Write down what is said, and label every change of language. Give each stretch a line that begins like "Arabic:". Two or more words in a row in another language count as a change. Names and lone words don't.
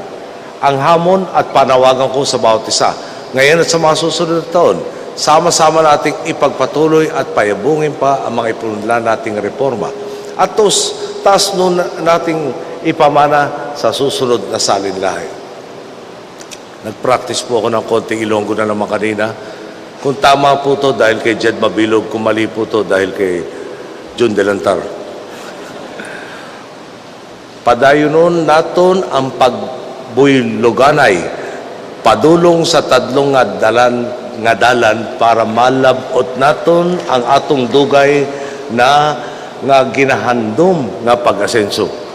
Filipino: Ang hamon at panawagan ko sa bawat isa, ngayon at sa mga susunod na taon, sama-sama nating ipagpatuloy at payabungin pa ang mga ipunla nating reforma. At taas nun nating ipamana sa susunod na salinlahi. Nag-practice po ako ng konting Ilonggo na naman kanina. Kung tama po to dahil kay Jed Mabilog, kung mali po to dahil kay Jun Delantar.
Hiligaynon: Padayonon naton ang pagbuyloganay, padulong sa tadlong nga dalan para malabot naton ang atong dugay na nga ginahandom nga pag-asenso.